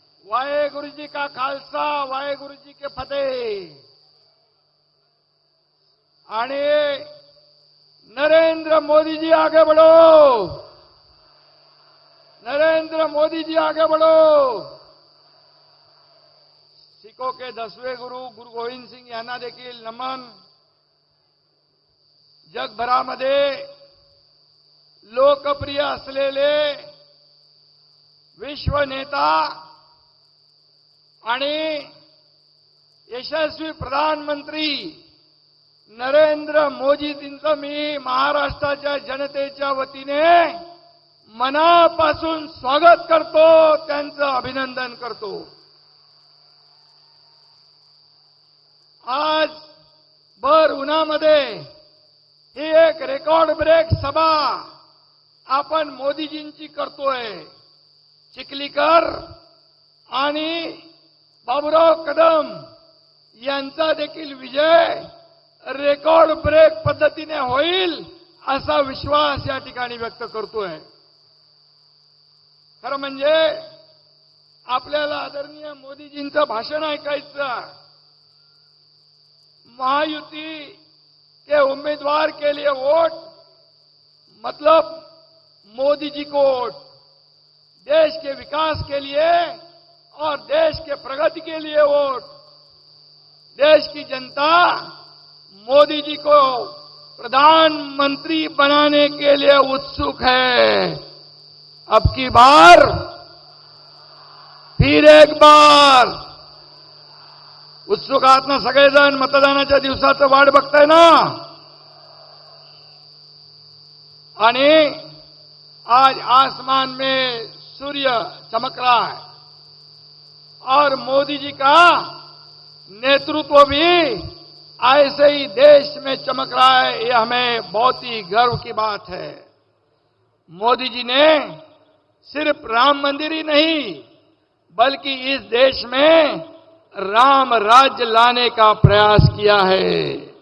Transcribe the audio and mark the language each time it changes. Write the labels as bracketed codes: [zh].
[hi] वाहेगुरु जी का खालसा, वाहेगुरु जी के फतेह. आणि नरेंद्र मोदी जी आगे बढ़ो. नरेंद्र मोदी जी आगे बढ़ो. सिखों के 10वें गुरु [mr] गुरु गोविंद सिंग यांना देखील नमन. जगभरामध्ये लोकप्रिय असलेले विश्व नेता आणि यशस्वी प्रधानमंत्री नरेंद्र मोदीजींचं मी महाराष्ट्राच्या जनतेच्या वतीने मनापासून स्वागत करतो. त्यांचं अभिनंदन करतो. आज भर उन्हामध्ये ही एक रेकॉर्ड ब्रेक सभा आपण मोदीजींची करतोय. चिखलीकर आणि बाबुराव कदम यांचा देखील विजय रेकॉर्ड ब्रेक पद्धतीने होईल असा विश्वास या ठिकाणी व्यक्त करतोय. खरं म्हणजे आपल्याला आदरणीय मोदीजींचं भाषण ऐकायचं. [hi] महायुति के उम्मीदवार के लिए वोट मतलब मोदी जी को वोट. देश के विकास के लिए और देश के प्रगति के लिए वोट. देश की जनता मोदी जी को प्रधानमंत्री बनाने के लिए उत्सुक है. अब की बार फिर एक बार [mr] उत्सुक आहात ना सगळेजण? मतदानाच्या दिवसाचं वाट बघताय ना? [hi] आणि आज आसमान में सूर्य चमक रहा है और मोदी जी का नेतृत्व भी ऐसे ही देश में चमक रहा है. ये हमें बहुत ही गर्व की बात है. मोदी जी ने सिर्फ राम मंदिर ही नहीं बल्कि इस देश में राम राज्य लाने का प्रयास किया है.